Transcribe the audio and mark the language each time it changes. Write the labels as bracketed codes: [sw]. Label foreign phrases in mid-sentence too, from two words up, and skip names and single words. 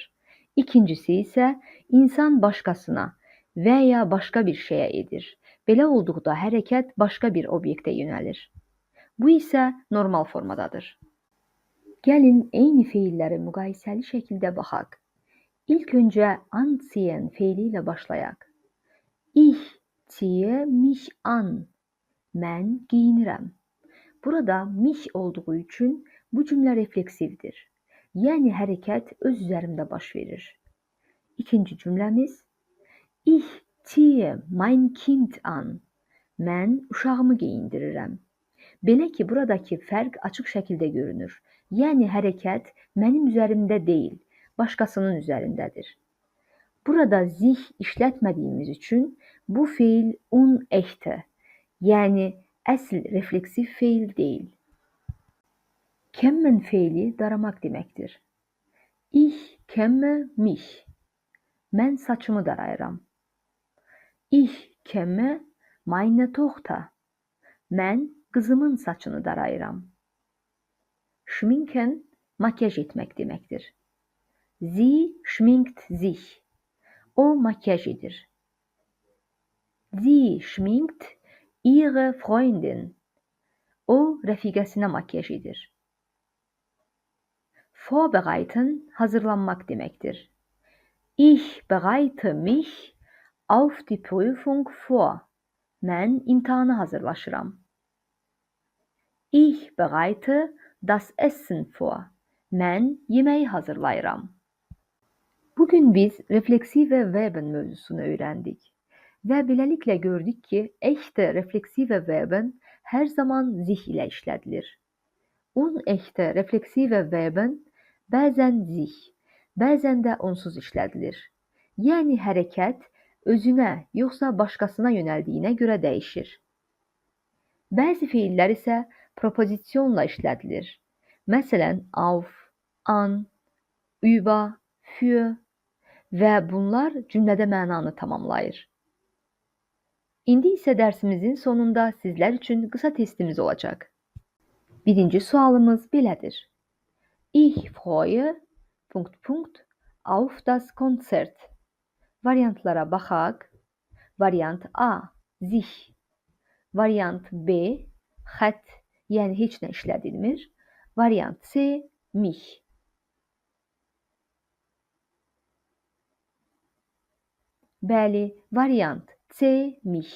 [az] İkincisi isə insan başqasına və ya başqa bir şeyə edir. Belə olduqda hərəkət başqa bir obyektə yönəlir. Bu isə normal formadadır. Gəlin eyni feilləri müqayisəli şəkildə baxaq. İlk öncə anziehen feili ilə başlayaq. [de] Ich ziehe mich an. [az] Mən giyinirəm. Burada mich olduğu üçün bu cümlə refleksivdir. Yəni hərəkət öz üzərimdə baş verir. İkinci cümləmiz [de] Ich ziehe mein Kind an. [az] Mən uşağımı geyindirirəm. Belə ki, buradakı fərq açıq şəkildə görünür. Yəni hərəkət mənim üzərimdə deyil, başqasının üzərindədir. Burada sich işlətmədiyimiz üçün bu feil unechte, yəni əsl refleksiv feil deyil. Kämmen feili daramaq deməkdir. [de] Ich kämme mich. [az] Mən saçımı darayıram. [de] Ich kämme meine Tochter. [az] Mən qızımın saçını darayıram. Schminken makyaj etmək deməkdir. [de] Sie schminkt sich. [az] O makyaj edir. [de] Sie schminkt ihre Freundin. [az] O rəfiqəsinə makyaj edir. Vorbereiten hazırlanmaq deməkdir. [de] Ich bereite mich auf die Prüfung vor. [az] Mən imtahana hazırlaşıram. [de] Ich bereite das Essen vor. [az] Mən yeməyi hazırlayıram. Bugün biz [de] refleksive verben [az] mövzusunu öyrəndik və beləliklə gördük ki, [de] echte refleksive verben [az] hər zaman sich ilə işlədilir. [de] Unechte refleksive verben [az] bəzən sich, bəzən də onsuz işlədilir. Yəni hərəkət özünə yoxsa başqasına yönəldiyinə görə dəyişir. Bəzi feillər isə propozisyonla işlədilir. Məsələn, [de] auf, an, über, für [az] və bunlar cümlədə mənanı tamamlayır. İndi isə dərsimizin sonunda sizlər üçün qısa testimiz olacaq. Birinci sualımız belədir. [de] Ich freue ... auf das Konzert. [az] Variantlara baxaq. Variant A, sich. Variant B, hat, yəni heç nə işlədilmir. Variant C, mich. Bəli, variant C, mich.